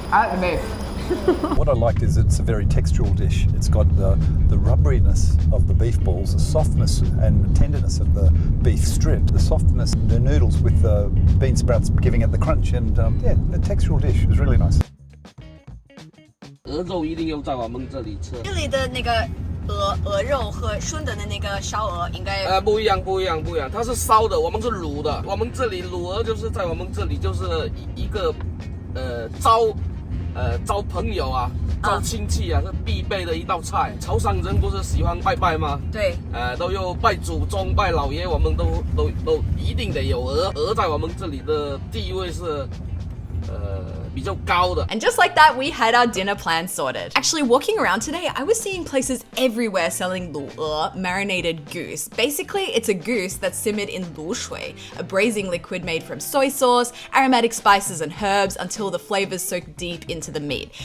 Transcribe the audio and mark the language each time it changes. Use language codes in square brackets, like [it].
[en] I like the beef. What I liked is it's a very textural dish. It's got the rubberiness of the beef balls, the softness and tenderness of the beef strip, the softness, the noodles with the bean sprouts giving it the crunch, and the textural dish was really nice. [zh] 鹅肉一定要在我们这里吃。这里的那个鹅肉和Shunde的那个烧鹅应该不一样，它是烧的，我们是卤的。我们这里卤鹅就是在我们这里就是一个糟招朋友啊，招亲戚啊，是必备的一道菜。潮汕人不是喜欢拜拜吗？对，都有拜祖宗、拜老爷，我们都一定得有鹅。鹅在我们这里的地位是，比较高的。 [en] And just like that, we had our dinner plan sorted. Actually, walking around today, I was seeing places everywhere selling lu'e, marinated goose. Basically, it's a goose that's simmered in lu shui, a braising liquid made from soy sauce, aromatic spices and herbs until the flavors soak deep into the meat.